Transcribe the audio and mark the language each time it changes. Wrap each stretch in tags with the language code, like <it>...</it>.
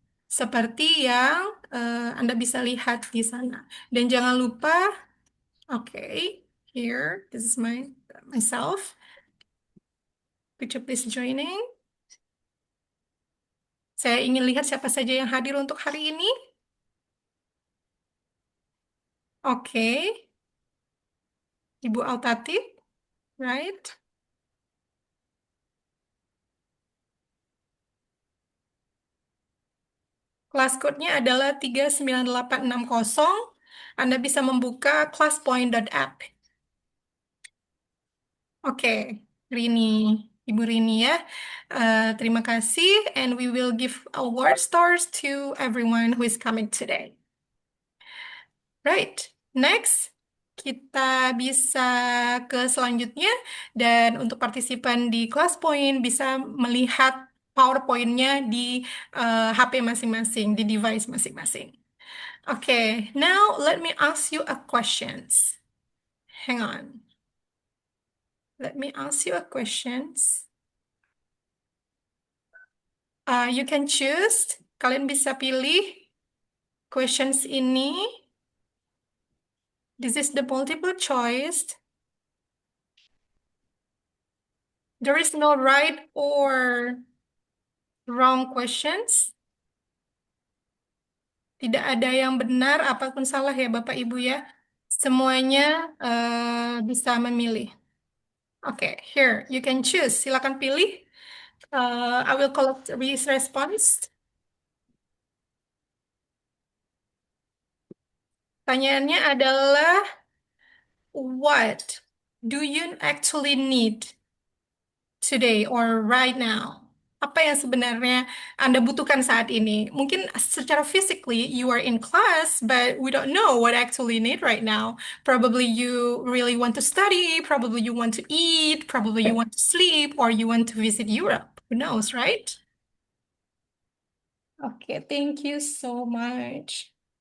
<id>Seperti yang Anda bisa lihat di sana. Dan jangan lupa,</id> <en>okay, here, this is myself. Could you please joining?</en> <id>Saya ingin lihat siapa saja yang hadir untuk hari ini. Oke, Ibu Altati, right? Kelas code-nya adalah 39860. Anda bisa membuka classpoint.app. Oke, Rini, Ibu Rini ya. Terima kasih,</id> <en>and we will give award stars to everyone who is coming today.</en> <id>Right, next kita bisa ke selanjutnya dan untuk partisipan di kelas point bisa melihat PowerPoint-nya di HP masing-masing, di device masing-masing.</id> <en>Okay, now let me ask you a questions. Hang on. Let me ask you a questions. You can choose.</en> <id>Kalian bisa pilih questions ini.</id> <en>This is the multiple choice. There is no right or wrong questions.</en> <id>Tidak ada yang benar apapun salah ya Bapak Ibu ya. Semuanya bisa memilih. Oke,</id> <en>here you can choose.</en> <id>Silakan pilih.</id> <en>I will collect this response.</en> <id>Pertanyaannya adalah,</id> <en>what do you actually need today or right now?</en> <id>Apa yang sebenarnya Anda butuhkan saat ini? Mungkin secara</id> <en>physically you are in class, but we don't know what actually you need right now. Probably you really want to study, probably you want to eat, probably you want to sleep, or you want to visit Europe. Who knows, right? Okay, thank you so much.</en>